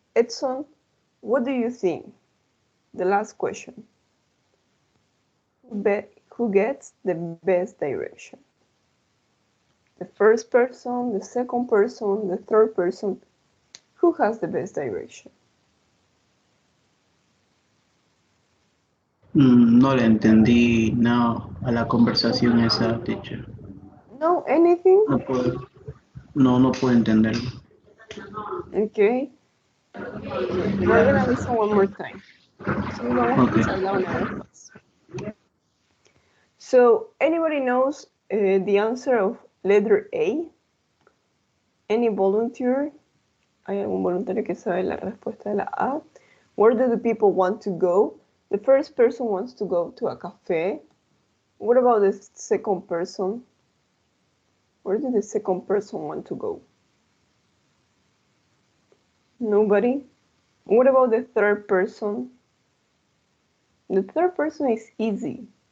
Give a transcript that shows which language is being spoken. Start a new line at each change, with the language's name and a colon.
English: Edson, what do you think? The last question. Who gets the best direction? The first person, the second person, the third person. Who has the best direction?
Spanish: No le entendí nada a la conversación esa, teacher.
English: No, anything?
Spanish: No puedo entenderlo.
English: Okay. We're gonna listen one more time.
Spanish: Sí, vamos a escucharla una vez más.
English: So, anybody knows the answer of letter A? Any volunteer?
Spanish: ¿Hay algún voluntario que sabe la respuesta de la A?
English: Where do the people want to go? The first person wants to go to a cafe. What about the second person? Where did the second person want to go? Nobody? What about the third person? The third person is easy.